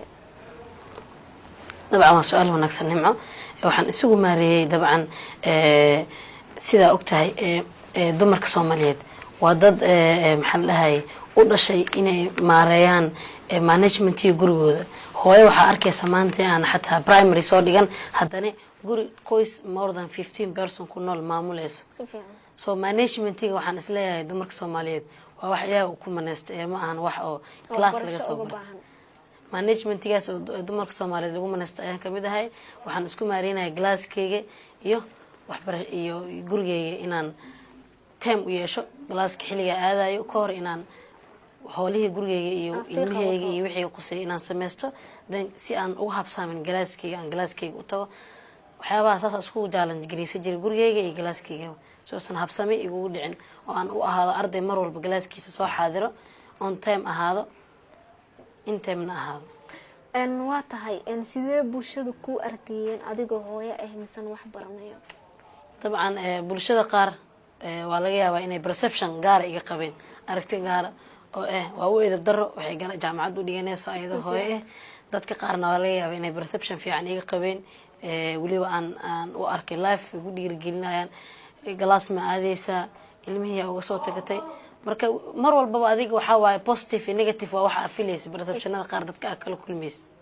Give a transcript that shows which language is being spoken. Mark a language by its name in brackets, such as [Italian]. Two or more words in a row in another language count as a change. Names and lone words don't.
[Somali] dabcan waa su'aal wanaagsan nimco waxaan isugu maareeyay dabcan sida ogtahay dumarka Soomaaliyeed waa dad maxaan dhahay u dhashay inay maareeyaan managementii gurigooda hooyo waxa arkaysa maanta aan xataa primary soo dhigan haddana guri qoys [English] more than 15 person [Somali] ku nool maamuleyso so managementiga waxaan isleeyahay dumarka Soomaaliyeed waa wax iyaga ku maneystay ma ahan wax oo class laga soo bartay managementigaas oo dumarka Soomaaliyeed lagu maneystay ayaan kamid ahay waxaan isku maareynayaa glasskeyga iyo waxbarasho iyo gurigeyga inaan time u yeesho glasska xilliga aadayo ka hor inaan hawlihii gurigeyga iyo ilmaheyga iyo wixii qusay inaan sameysto si aan ugu habsaamin glasskeyga u tago waxyaabaha saas isku challenge gareysa jiray gurigeyga iyo glasskeyga soo san habsami igu dhicin oo aan u ahaado arday mar walba glasskiisa soo xaadiro [English] on time [Somali] ahaado [English] in time [Somali] na ahaado waa tahay sidee bulshada ku arkayeen adigoo hooyo ah misan wax baranayo? dabcan bulshada qaar waa laga yaabaa inay perception gaar iga qabeen aragti gaar oo waa u edeb daro waxay jaamacad u dhiganaysaa ayadoo hooyo dadka qaarna waa laga yaabaa inay perception fiican iga qabeen waliba aan u arkay life ugu dhiirigelinayaan glass ma aadeysa ilmihii uga soo tagatay marka mar walba adiga waxa waaye positive iyo negative waa waxa afilaysa perceptionada qaar dadka kala kulmaysa